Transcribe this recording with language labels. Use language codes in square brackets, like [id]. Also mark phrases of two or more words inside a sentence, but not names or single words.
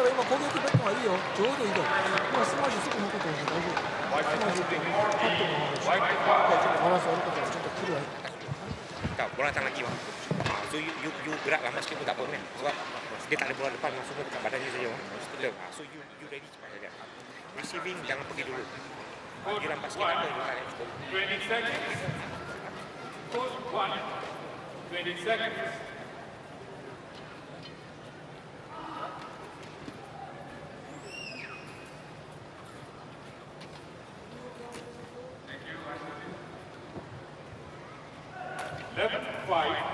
[ja] 攻撃ベッドがいいよ。ちょうどいいよ。今スマッシュすぐ向くと思う。大丈夫。スマッシュってパットもあるし、バランス悪かったらちょっと来るわよ。 [ms] bola tangan kiri. [en] So you [ms] gerak lama sikit pun tak apa kan. Sebab dia tak ada bola depan, langsung dekat badan dia saja. [en] So you ready [ms] cepat saja. Receiving jangan pergi dulu. Dia lambat sikit apa dia tak cukup. [en] 20 seconds. Post 1. 20 seconds. Left 5.